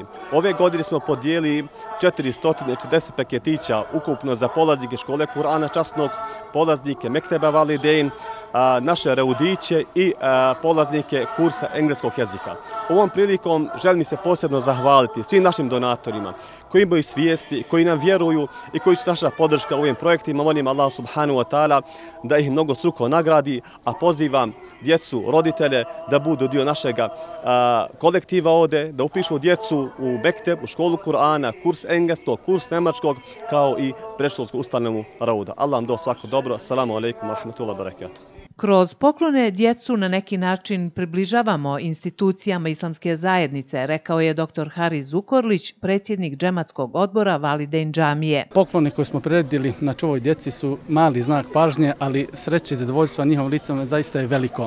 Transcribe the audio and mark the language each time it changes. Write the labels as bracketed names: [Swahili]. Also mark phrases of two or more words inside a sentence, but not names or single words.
[Bosnian] Ove godine smo podijelili 440 paketića ukupno za polaznike škole Kur'ana časnog, polaznike Mekteba Validein, naše reudiće i polaznike kursa engleskog jezika. Ovom prilikom želim se posebno zahvaliti svim našim donatorima koji imaju svijesti, koji nam vjeruju i koji su naša podrška u ovim projektima. Molim [Arabic] Allah subhanahu wa ta'ala [Bosnian] da ih mnogo struko nagradi, a pozivam djecu, roditelje da budu dio našega kolektiva ovde, da upišu djecu u Mekteb, u školu Kur'ana, kurs engleskog, kurs nemačkog, kao i predškolsku ustanovu Rauda. Allah vam do svako dobro. [Arabic] Assalamu alaikum wa rahmatullahi wa barakatuh. [Bosnian] Kroz poklone djecu na neki način približavamo institucijama islamske zajednice, rekao je dr. Haris Zukorlić, predsjednik džematskog odbora Validein džamije. Poklone koje smo priredili na ovoj djeci su mali znak pažnje, ali sreće i zadovoljstva njihovom licom zaista je veliko.